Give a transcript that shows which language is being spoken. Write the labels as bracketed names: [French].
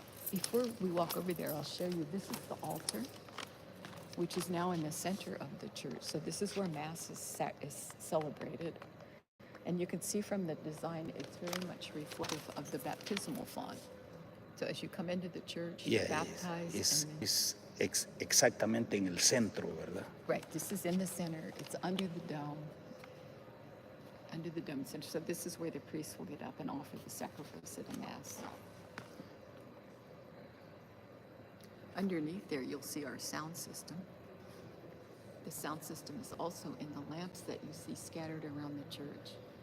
[English] Before we walk over there, I'll show you. This is the altar. which is now in the center of the church. So this is where Mass is celebrated. And you can see from the design, it's very much reflective of the baptismal font. So as you come into the church, you're baptized. [Spanish] Exactamente en el centro, ¿verdad? [English] Right, this is in the center. It's under the dome. Under the dome center. So this is where the priest will get up and offer the sacrifice at a Mass. Underneath there, you'll see our sound system. The sound system is also in the lamps that you see scattered around the church.